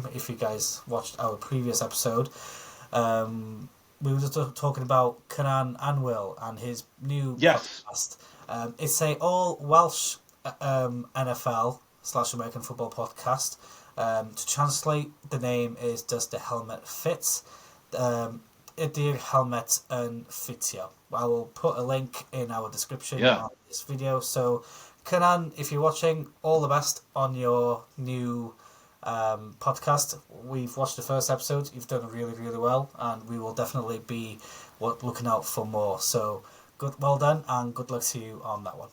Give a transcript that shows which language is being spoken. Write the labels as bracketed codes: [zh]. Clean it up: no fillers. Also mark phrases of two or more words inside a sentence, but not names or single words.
[en] If you guys watched our previous episode, we were just talking about Cynan Anwyl and his new podcast. It's a all Welsh NFL/American football podcast. To translate, the name is Does the Helmet Fit? [cy] Ydy'r helmet yn ffitio. [en] I will put a link in our description on this video. So, Cynan, if you're watching, all the best on your new podcast. We've watched the first episode. You've done really, really well, and we will definitely be looking out for more. So, well done, and good luck to you on that one.